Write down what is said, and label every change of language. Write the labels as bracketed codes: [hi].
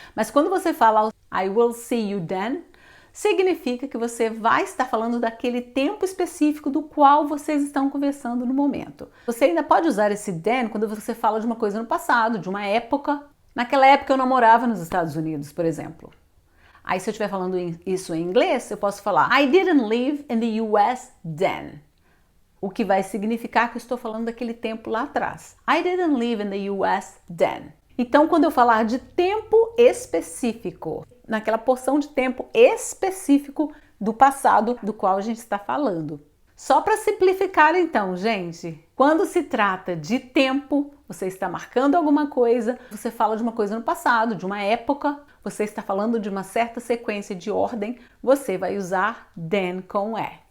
[pt] Mas quando você fala [en] I will see you then, [pt] significa que você vai estar falando daquele tempo específico do qual vocês estão conversando no momento. Você ainda pode usar esse then quando você fala de uma coisa no passado, de uma época Naquela época eu não morava nos Estados Unidos, por exemplo. Aí se eu estiver falando isso em inglês, eu posso falar [en] I didn't live in the US then. [pt] O que vai significar que eu estou falando daquele tempo lá atrás. [en] I didn't live in the US then. [pt] Então, quando eu falar de tempo específico, naquela porção de tempo específico do passado do qual a gente está falando. Só para simplificar então, gente, quando se trata de tempo, você está marcando alguma coisa, você fala de uma coisa no passado, de uma época, você está falando de uma certa sequência de ordem, você vai usar then com é.